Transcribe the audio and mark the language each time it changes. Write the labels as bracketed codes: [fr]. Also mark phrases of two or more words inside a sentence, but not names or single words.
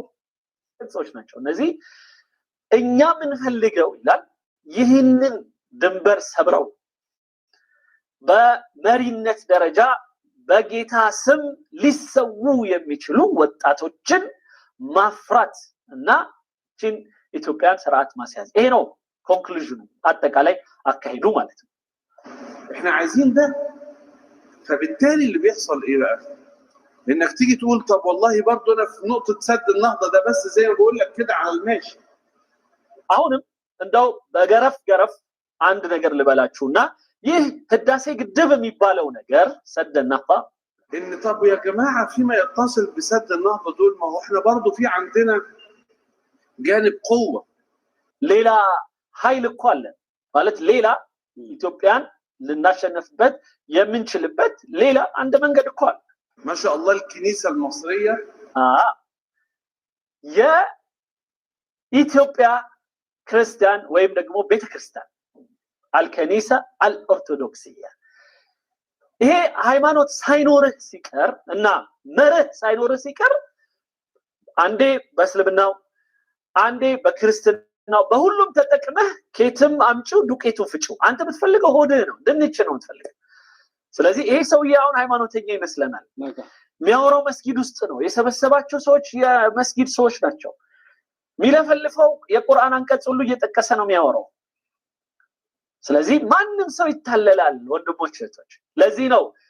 [am] ሰዎች ናቸው እነዚህ። እኛ የምንፈልገው ይላል ይህንን ድንበር ሰብረው በመሪነት ደረጃ በጌታ ስም ሊሰዉ የሚችሉ ወጣቶችን ማፍራት እና ኢትዮጵያን ስርዓት ማስያዝ። ይሄ ነው ኮንክሉዥኑ፣ አጠቃላይ አካሄዱ ማለት ነው። [ar] احنا عايزين ده. فبالتالي اللي بيحصل ايه بقى؟ انك تيجي تقول طب والله برضه انا في نقطه سد النهضه ده بس زي ما بقول لك كده على الماشي. [am] አሁንም እንደው በገረፍ አንድ ነገር ልበላችሁና ይህ ህዳሴ ግድብ የሚባለው ነገር [ar] سد النهضه ان طب يا جماعه فيما يتصل بسد النهضه دول ما هو احنا برضه في عندنا جانب قوه. [am] ሌላ ኃይል እኮ አለ ማለት ሌላ ኢትዮጵያን ልናሸንፍበት የምንችልበት ሌላ አንድ መንገድ እኮ አለ። [ar] ما شاء الله الكنيسه المصريه [am] የኢትዮጵያ ክርስቲያን ወይም ደግሞ ቤተክርስቲያን [ar] الكنيسة الأرثوذكسية [am] ይሄ ሃይማኖት ሳይኖርህ ሲቀር እና መርህ ሳይኖርህ ሲቀር አንዴ በእስልምናው አንዴ በክርስትናው በሁሉም ተጠቅመህ ኬትም አምጪው ዱቄቱ ፍጪው አንተ የምትፈልገው ሆድህ ነው ድንች ነው የምትፈልገው። ስለዚህ ይሄ ሰውዬ አሁን ሃይማኖተኛ ይመስለናል። የሚያወራው መስጊድ ውስጥ ነው የሰበሰባቸው ሰዎች የመስጊድ ሰዎች ናቸው። የሚለፈልፈው የቁርአን አንቀጽ ሁሉ እየጠቀሰ ነው የሚያወራው። ስለዚህ ማንም ሰው ይታለላል ወንድሞች እህቶች። ለዚህ ነው